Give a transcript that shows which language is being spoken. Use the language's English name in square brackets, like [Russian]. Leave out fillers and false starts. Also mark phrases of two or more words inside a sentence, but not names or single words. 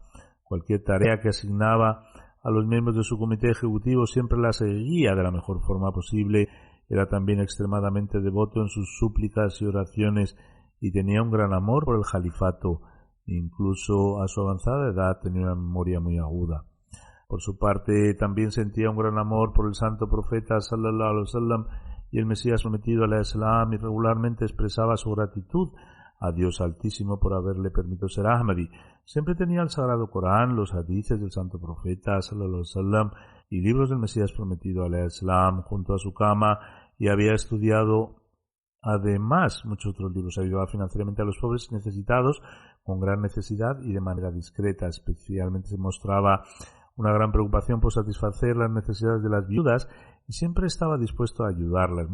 [Spanish] Cualquier tarea que asignaba a los miembros de su comité ejecutivo siempre la seguía de la mejor forma posible. Era también extremadamente devoto en sus súplicas y oraciones y tenía un gran amor por el califato. Incluso a su avanzada edad tenía una memoria muy aguda. Por su parte, también sentía un gran amor por el santo profeta [Arabic] صلى الله عليه وسلم [Spanish] y el Mesías prometido al Islam, y regularmente expresaba su gratitud a Dios Altísimo por haberle permitido ser Ahmadi. Siempre tenía el Sagrado Corán, los hadices del santo profeta [Arabic] صلى الله عليه وسلم [Spanish] y libros del Mesías prometido al Islam junto a su cama, y había estudiado además muchos otros libros. Ayudaba financieramente a los pobres y necesitados con gran necesidad y de manera discreta. Especialmente se mostraba una gran preocupación por satisfacer las necesidades de las viudas y siempre estaba dispuesto a ayudarlas.